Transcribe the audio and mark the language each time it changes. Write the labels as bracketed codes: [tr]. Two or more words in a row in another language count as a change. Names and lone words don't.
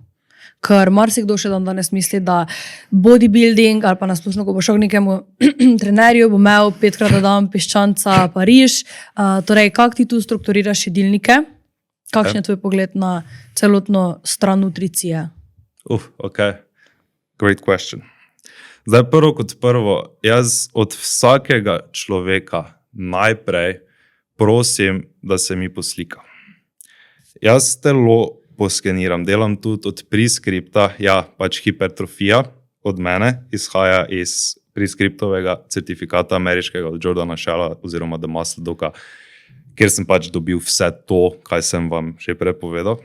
[sl] Ker marsikdo še danes misli, da bodybuilding ali pa nasplošno, ko bo šel k nekemu trenerju, bo imel 5-krat na dan piščanca pa riž. Torej, kako ti tu strukturiraš jedilnike? Kakšen je tvoj pogled na celotno stran nutricije? [en] Ok. Great question. [sl] Zdaj prvo kot prvo, jaz od vsakega človeka najprej prosim, da se mi poslika. Jaz telo poskeniram, delam tudi od preskripta, ja, pač hipertrofija od mene izhaja iz preskriptovega certifikata ameriškega od Jordana Shella oziroma The Muscle Doga, kjer sem pač dobil vse to, kaj sem vam že prepovedal.